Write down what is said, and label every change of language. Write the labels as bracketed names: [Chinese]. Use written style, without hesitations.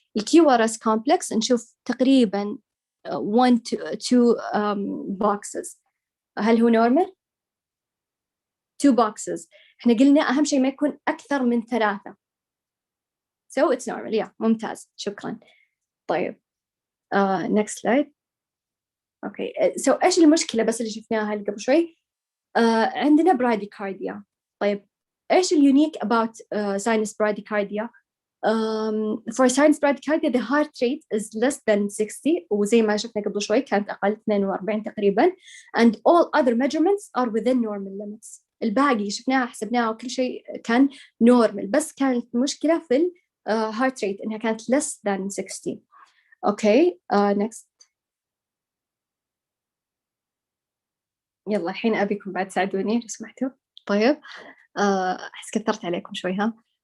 [Arabic] الكيو ار اس كومبلكس نشوف تقريبا 1 to 2 boxes. هل هو نورمال؟ 2 boxes. احنا قلنا اهم شيء ما يكون اكثر من 3 [English] so it's normal. [Arabic] yeah ممتاز شكرا. طيب [English] next slide. [Arabic] اوكي so ايش المشكلة بس اللي شفناها اللي قبل شوي؟ عندنا bradycardia. طيب ايش اليونيك [English] about sinus bradycardia؟ for sinus bradycardia the heart rate is less than 60 [Arabic] وزي ما شفنا قبل شوي كانت أقل 42 تقريبا [English] and all other measurements are within normal limits. [Arabic] الباقي شفناها حسبناها وكل شيء كان normal بس كانت مشكلة في ال heart rate إنها كانت [English] less than 60. okay next. [Arabic] يلا الحين أبيكم بعد تساعدوني لو سمحتوا. طيب أحس كثرت عليكم شوي ها.